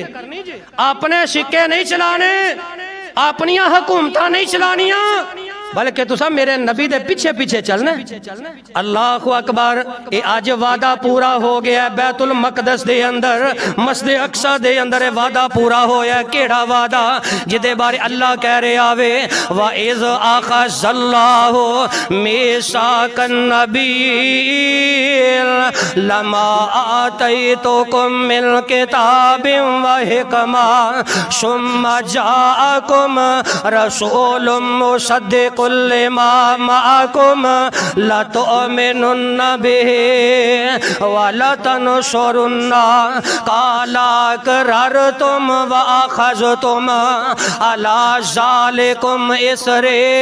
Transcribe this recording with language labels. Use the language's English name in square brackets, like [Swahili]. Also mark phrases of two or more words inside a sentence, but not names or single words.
[Punjabi] اپنے سکے نہیں چلانے، اپنیاں حکومتاں نہیں چلانیاں، بلکہ تُسا میرے نبی دے پیچھے پیچھے چلنا. [Arabic] الله أكبر. [Punjabi] یہ اج وعدہ پورا ہو گیا بیت المقدس دے اندر، مسجد اقصیٰ دے اندر وعدہ پورا ہویا. کیہڑا وعدہ? جیدے بارے اللہ کہہ رہے آوے, [Arabic] وإذ أخذ الله ميثاق النبيين لما آتيتكم من كتاب وحكمة ثم جاءكم رسول مصدق لما معكم لتؤمنن به ولتنصرنه قال أأقررتم وأخذتم على ذلكم إصري